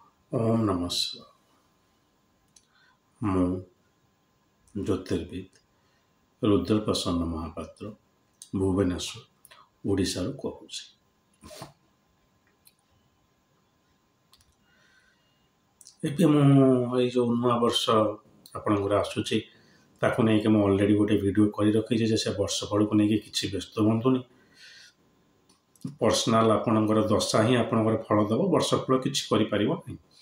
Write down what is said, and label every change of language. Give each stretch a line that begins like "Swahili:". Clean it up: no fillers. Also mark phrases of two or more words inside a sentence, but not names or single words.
Sanskrit: ओम नमः शिवाय।
Odia: ମୁଁ ଜ୍ୟୋତିର୍ବିଦ ରୁଦ୍ରପ୍ରସନ୍ନ ମହାପାତ୍ର ଭୁବନେଶ୍ୱର ଓଡ଼ିଶା କହୁଁ। ଏବେ ମୁଁ ଏଇ ଯେଉଁ ନୂଆ ବର୍ଷ ଆପଣଙ୍କର ଆସୁଛି ତାକୁ ନେଇକି ମୁଁ ଅଲରେଡ଼ି ଗୋଟେ ଭିଡ଼ିଓ କରି ରଖିଛି ଯେ ସେ ବର୍ଷ ଫଳକୁ ନେଇକି କିଛି ବ୍ୟସ୍ତ ହୁଅନ୍ତୁନି। ପର୍ସନାଲ ଆପଣଙ୍କର ଦଶା ହିଁ ଆପଣଙ୍କର ଫଳ ଦେବ, ବର୍ଷ ଫଳ କିଛି କରିପାରିବ ନାହିଁ।